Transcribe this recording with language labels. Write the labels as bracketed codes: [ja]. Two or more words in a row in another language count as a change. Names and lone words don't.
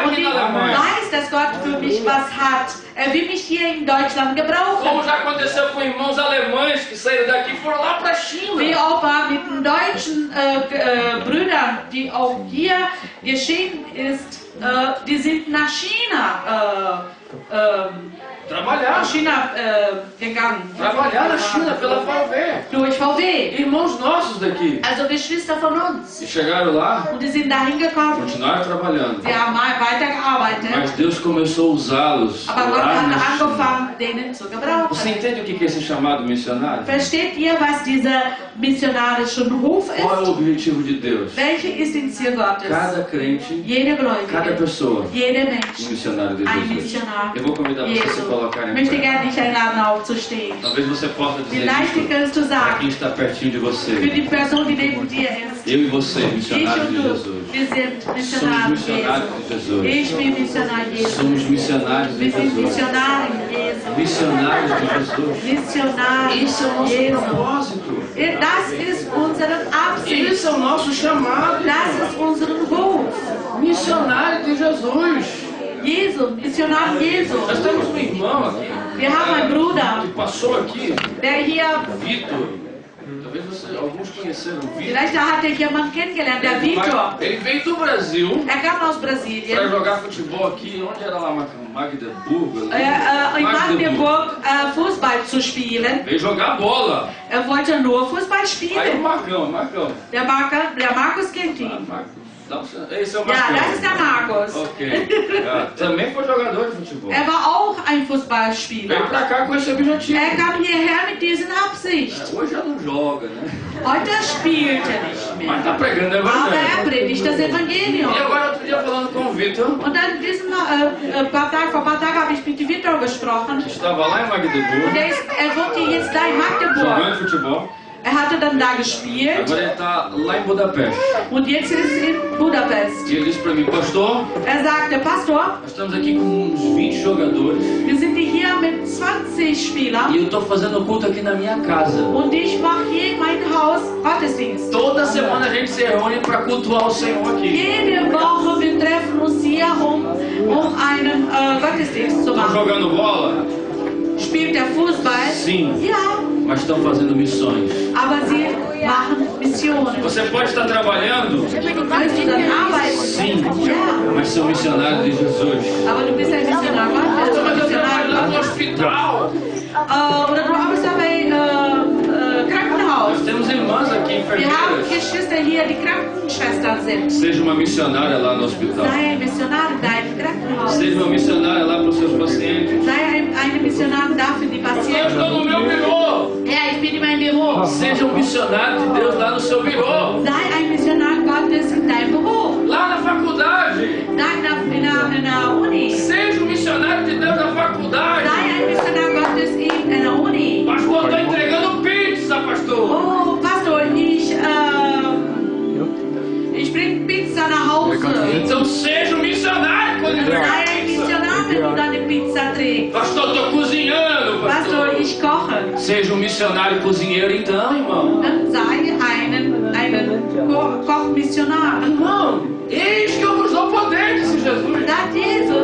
[de] Und [pt] aqui [de] ich [pt] na Alemanha. [de] weiß, dass Gott für mich was hat. Er will mich hier in Deutschland [pt] Como [de] gebrauchen. [pt] já aconteceu com irmãos alemães que saíram daqui e foram lá para a China. [de] Wie auch war mit den deutschen Brüdern, die auch hier geschehen ist, die sind nach China [pt] Trabalhar. [de] gegangen. [pt] Trabalhar na China pela VW. [de] Durch VW. [pt] Irmãos nossos daqui. [de] Also Geschwister von uns. [pt] E chegaram lá, [de] Und die sind da hingekommen. [pt] continuaram trabalhando. [de] Sie haben mal weitergearbeitet. [pt] Mas Deus começou a usá-los. [de] Aber Gott [pt] lá [de] hat [pt] na China. [de] angefangen, denen zu [pt] Você [de] gebrauchen. [pt] entende o que é esse chamado missionário? [de] Versteht ihr, was dieser missionarische Ruf [pt] Qual é [de] ist? [pt] o objetivo de Deus? [de] Welche ist die Ziel Gottes? [pt] Cada crente, [de] Jede [pt] cada [de] Gläubige, [pt] pessoa, [de] jeder [pt] um [de] Mensch, [pt] missionário de ein Jesus. [de] Missionar. Eu vou convidar você a se Jesus. [pt] colocar [de] Ich [pt] em [de] möchte [pt] pé. [de] gerne dich einladen, aufzustehen. [pt] Talvez você possa dizer [de] Vielleicht [pt] isso [de] kannst du [pt] para [de] sagen, [pt] quem está pertinho de [de] für [pt] você. [de] die Person, die neben dir ist, [pt] Eu e você, [de] ich [pt] missionários [de] und [pt] de [de] du, [pt] Jesus. [de] wir sind [pt] Somos [de] Missionare [pt] missionários [de] Jesu. [pt] de Jesus. [de] Ich bin Missionar Jesus. [pt] Somos missionários de [de] Wir sind [pt] Jesus. [de] Missionare Jesu. [pt] Missionários de Jesus. [de] Missionar [pt] Esse é o nosso [de] Jesus. [pt] propósito. [de] Das ist unsere Absicht. [pt] Esse é o nosso chamado. [de] Das ist unser Ruf. [pt] Missionário de Jesus. [de] Jesus, Missionar [pt] Nós [de] Jesus. [pt] temos um irmão aqui. [de] Wir haben einen Bruder, [pt] Que passou aqui, [de] der hier, [pt] Vitor. Talvez alguns conheceram o Vitor. [de] vielleicht hat er jemanden kennengelernt, der Vitor. [pt] Ele veio do Brasil [de] Er kam aus [pt] para [de] Brasilien. [pt] jogar futebol aqui. Onde era lá? Magdeburgo? [de] In Magdeburg Fußball zu spielen. [pt] Veio jogar bola. [de] Er wollte nur Fußball [pt] Aí o [de] spielen. [pt] Marcão. [de] Der Markus kennt ihn. [pt] Esse é o [de] Ja, [pt] Marcão. [de] das ist der Markus. Ok. [pt] Também foi jogador de futebol. [de] Er war auch ein [pt] Veio [de] Fußballspieler. [pt] pra cá com esse objetivo. [de] Er kam hierher mit dieser Absicht. [pt] Hoje já não joga, né? [de] Heute spielt er nicht [pt] Mas [de] mehr. [pt] tá pregando o [de] Aber er [pt] evangelho. [de] predigt das Evangelium. [pt] E agora outro dia falando com o Vitor, [de] Und dann vor ein paar Tagen habe ich mit Vitor gesprochen. [pt] que estava lá em Magdeburgo, [de] Er wohnt hier jetzt da in Magdeburg. [pt] jogando futebol. [de] Er hatte dann da gespielt [pt] Agora ele tá lá em Budapeste. [de] und jetzt ist er in Budapest. [pt] E ele disse pra mim, pastor, [de] Er sagte, Pastor, [pt] nós estamos aqui com uns 20 jogadores. [de] wir sind hier mit 20 Spielern [pt] E eu tô fazendo culto aqui na minha casa. [de] und ich mache hier in meinem Haus Gottesdienst. [pt] Toda semana a gente se reúne para cultuar o Senhor aqui. [de] Jede Woche wir treffen uns hier, um einen Gottesdienst zu [pt] Estão [de] machen. [pt] jogando bola? [de] Spielt der Fußball? [pt] Sim. [de] Ja, [pt] Mas estão fazendo missões. [de] aber sie machen Missionen. [pt] Você pode estar trabalhando? [de] Kannst du dann arbeiten? [pt] Sim. [de] Ja, [pt] Mas são missionários de Jesus. [de] aber du bist ein Missionar Gottes. [pt] Mas eu [de] Missionar [pt] trabalho lá no hospital. [de] Oder du arbeitest da bei Krankenhaus. [pt] Nós temos irmãs aqui, [de] Wir haben [pt] enfermeiras. [de] Geschwister hier, die Krankenschwestern sind. [pt] Seja uma missionária lá no hospital. [de] Sei ein Missionar in deinem Krankenhaus. [pt] Seja uma missionária lá para os seus pacientes. [de] Sei eine Missionarin da für die [pt] Eu [de] Patienten. [pt] estou no meu birô. [de] Ja, ich bin in meinem Büro. [pt] Seja um missionário de Deus lá no seu birô. [de] Sei ein Missionar Gottes in deinem Büro. [pt] Lá na faculdade. [de] Da in der Uni. [pt] Seja um missionário de Deus na faculdade. [de] Sei ein Missionar Gottes in einer Uni. [pt] Pastor, estou entregando pizza, pastor. [de] Oh, Pastor, ich bringe Pizza nach Hause. [pt] Então seja um missionário quando entregar [de] Sei ein [pt] pizza. [de] Missionar, wenn du deine Pizza trägst. [pt] Pastor, estou cozinhando, [de] Pastor, [pt] pastor. [de] ich koche. [pt] Seja um missionário cozinheiro então, irmão. [de] Dann sei einen Kochmissionar. [pt] Irmão, eis que eu vos dou poder, disse Jesus. [de] Sagt Jesus,